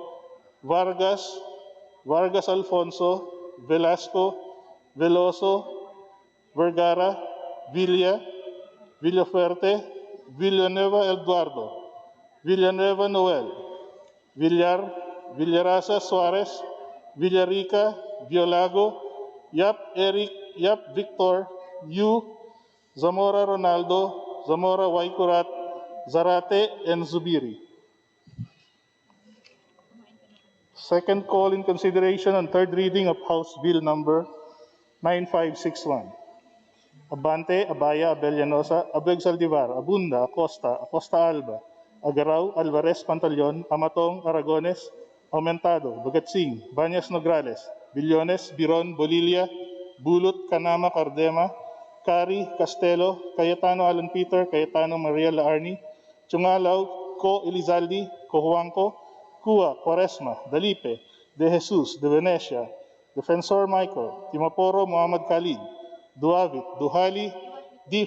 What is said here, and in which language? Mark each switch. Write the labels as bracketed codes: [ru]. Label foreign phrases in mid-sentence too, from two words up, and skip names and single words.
[en] Vargas, Vargas Alfonso, Velasco, Veloso, Vergara, Villa, Villafuerte, Villanueva Eduardo, Villanueva Noel, Villarasa Suarez, Villarica Violago, Yap Eric, Yap Victor, Yu, Zamora Ronaldo, Zamora Waikurat, Zarate, and Zubiri. Second call in consideration on third reading of House Bill number 9561. Abante, Abaya, Abellanosa, Abeg Saldivar, Abunda, Acosta, Acosta Alba, Agaraw, Alvarez Pantaleon, Amatong, Aragones, Aumentado, Bagatsing, Banyas Nograles, Billones, Biron, Bolilia, Bulot, Canama, Cardema, Cari, Castelo, Cayetano Alan Peter, Cayetano Maria Laarni, Chungalaw, Co Elizaldi, Cojuangco, Cua, Quaresma, Dalipe, De Jesus, De Venecia, Defensor Michael, Timaporo Muhammad Khalid, Duavit, Duhali, D.